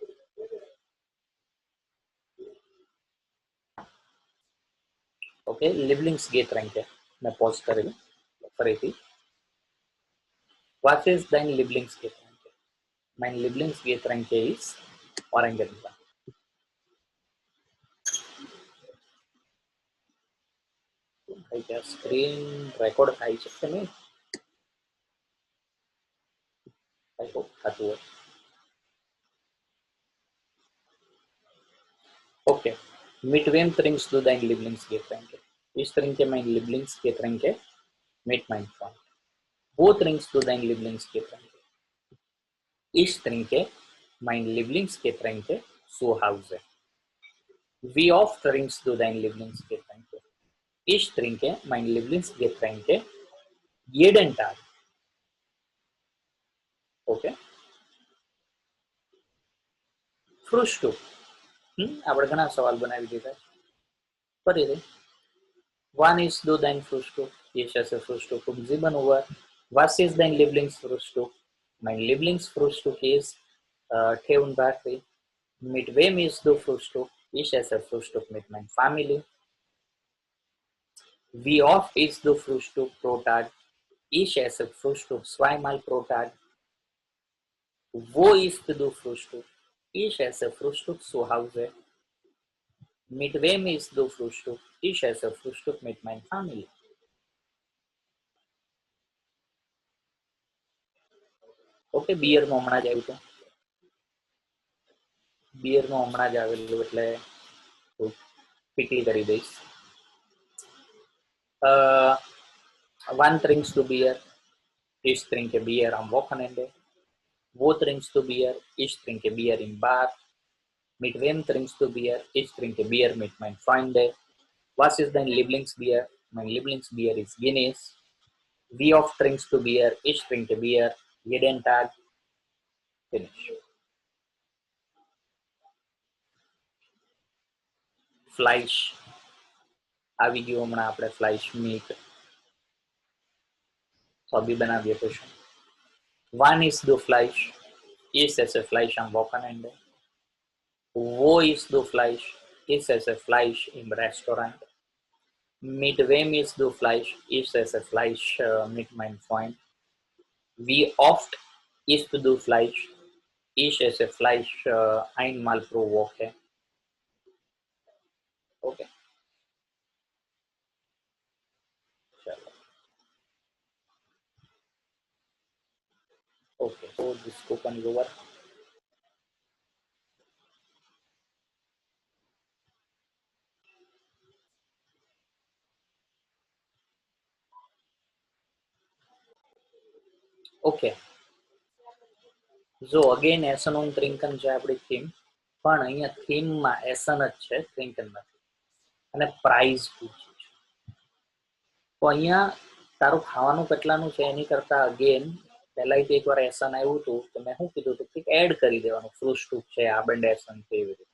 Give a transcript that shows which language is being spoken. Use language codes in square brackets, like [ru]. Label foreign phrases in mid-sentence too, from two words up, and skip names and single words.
[de] Okay, Lieblingsgetränke. [hi] मैं पॉज करेगा फरीથી. [de] Was ist dein Lieblingsgetränke? Mein Lieblingsgetränke ist Orangensaft. [gu] ભાઈ क्या [en] screen record [gu] થાય છે કે નહીં? [en] I hope [gu] થતું હોય. [en] Okay. [de] Mit wem trinkst du dein Lieblingsgetränke? Ich trinke mein Lieblingsgetränke mit meinem Freund. Wo trinkst du dein Lieblingsgetränke? Ich trinke mein Lieblingsgetränke zu Hause. Wie oft trinkst du dein Lieblingsgetränke? Ich trinke mein Lieblingsgetränke jeden Tag. Okay. Frühstück. [gu] આપણે ઘણા સવાલ બનાવી દીધા. ફરીથી. [de] Wann isst du dein Frühstück? Ich esse Frühstück um 7 Uhr. Was ist dein Lieblingsfrühstück? Mein Lieblingsfrühstück ist Tee und Kaffee. Mit wem ist du Frühstück? Ich esse Frühstück mit meiner Familie. Wie oft isst du Frühstück pro Tag? Ich esse Frühstück zweimal pro Tag. Wo isst du Frühstück? Ich esse Frühstück zu Hause. Mit wem isst du Frühstück? Ich esse Frühstück mit meiner Familie. [gu] ઓકે, બિયરનું હમણાં જ આવ્યું હતું. બિયરનું હમણાં જ આવેલું એટલે ક્વિકલી કરી દઈશ. [en] One drinks to beer. [de] Ich trinke Bier am Wochenende. Wo trinkst du Bier? Ich trinke Bier im Bar. Mit wem trinkst du Bier? Ich trinke Bier mit meinen Freunden. Was ist dein Lieblingsbier? Mein Lieblingsbier ist Guinness. Wie oft trinkst du Bier? Ich trinke Bier jeden Tag. Finish. Fleisch. [gu] આવી ગયું હમણાં આપણે ફ્લાઇશ મીટ હબી બનાવીએ તો શું? [de] Wann isst du Fleisch? Ich esse Fleisch am Wochenende. Wo isst du Fleisch? Ich esse Fleisch im Restaurant. Mit wem isst du Fleisch? Ich esse Fleisch mit meinem Freund. Wie oft isst du Fleisch? Ich esse Fleisch einmal pro Woche. [en] Okay. Okay, so this coupon is over. Okay. So again, [de] Essen und Trinken [gu] છે આપણી થીમ, પણ અહીંયા થીમમાં એસન જ છે, ત્રિંકન નથી. અને પ્રાઇઝ પૂછ્યું છે. તો અહીંયા તારું ખાવાનું કેટલાનું છે એની કરતા અગેન પહેલા એકવાર એસન આવ્યું હતું તો મેં શું કીધું હતું કે એડ કરી દેવાનું, ફ્રુસ્ટુક છે, [de] Abend Essen [gu] છે, એવી રીતે.